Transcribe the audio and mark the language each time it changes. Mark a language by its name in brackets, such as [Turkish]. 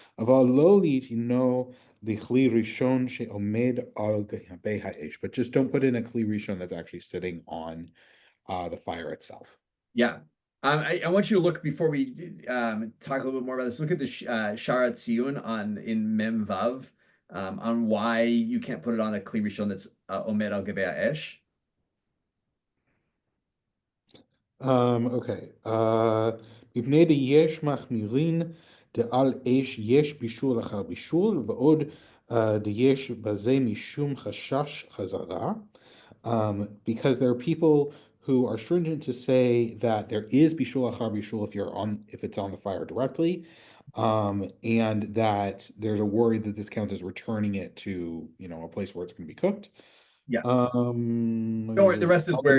[Hebrew] Aval lo litino lichli rishon she'omed al gabei ha'esh, [English] but just don't put in a kli rishon that's actually sitting on the fire itself. Yeah. I want you to look before we talk a little bit more about this. Look at the Sharat Tziyun in Mem Vav on why you can't put it on a kli rishon that's [Hebrew] omed al gabei ha'esh. [English] Okay. [Hebrew] מפני דייש מחמירין דעל אש יש בישול אחר בישול, ועוד דייש בזה משום חשש חזרה. [English] Because there are people who are stringent to say that there is bishul achar bishul if it's on the fire directly, and that there's a worry that this counts as returning it to a place where it's going to be cooked. Yeah. Don't worry, the rest is where